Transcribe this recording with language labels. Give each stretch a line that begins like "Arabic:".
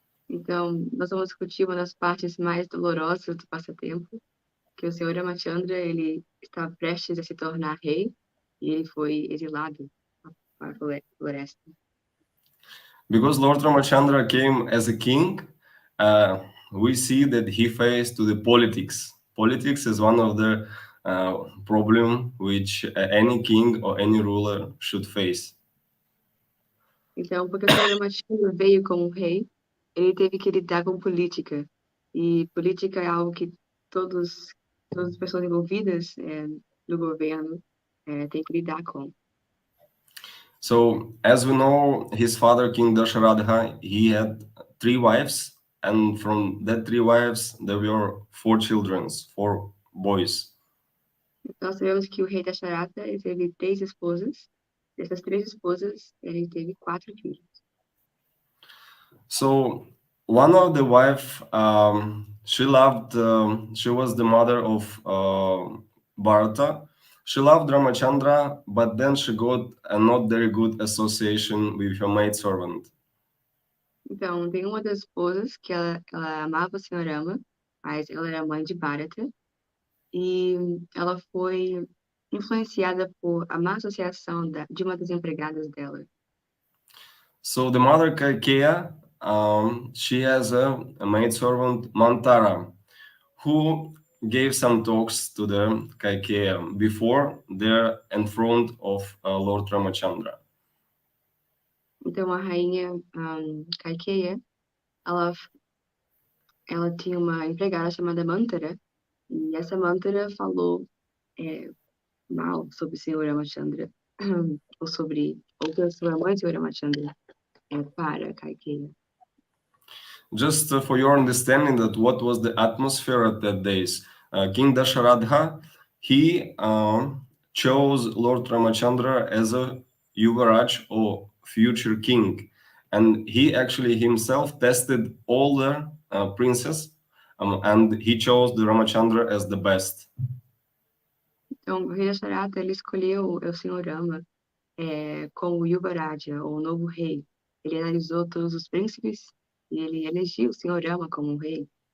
Portuguese: Então, nós vamos discutir uma das partes mais dolorosas do passatempo, que o Sr. Ramachandra, ele está prestes a se tornar rei, e ele foi exilado para a floresta.
English: Because Lord Ramachandra came as a king, we see that he faced to the politics. Politics is one of the problem which any king or any ruler should face.
Portuguese: Então, porque o Sr. Ramachandra veio como rei, ele teve que lidar com política. E política é algo que todas as pessoas envolvidas no governo têm que lidar com.
English: So, as we know, his father, King Dasharatha, he had 3 wives, and from that 3 wives, there were 4 children, 4 boys.
Portuguese: Nós sabemos que o rei Dasharatha, ele teve 3 esposas. Dessas 3 esposas, ele teve 4 filhos.
English: So, one of the wife, she was the mother of Bharata. She loved Ramachandra, but then she got a not very good association with her maidservant.
Portuguese: Então, tem uma das esposas que ela amava o Sr. Rama, mas ela era mãe de Bharata. E ela foi influenciada por a má associação de uma das empregadas dela.
English: So the mother Kaikeya, she has a maidservant Mantara, who gave some talks to the Kaikeya before they're in front of Lord Ramachandra.
Portuguese: Então, a rainha Kaikeya, ela tinha uma empregada chamada Mantara, e essa Mantara falou mal sobre o Senhor Ramachandra, ou pela sua mãe, Senhor Ramachandra, para Kaikeya.
English: Just for your understanding that what was the atmosphere at that days, King Dasharatha, he chose Lord Ramachandra as a Yuvaraj or future king. And he actually himself tested all the princes and he chose the Ramachandra as the best.
Portuguese: Então, o rei Dasharatha, ele escolheu o Senhor Rama como Yuvaraja, ou novo rei. Ele analisou todos os príncipes e ele elegeu o Senhor Rama como rei.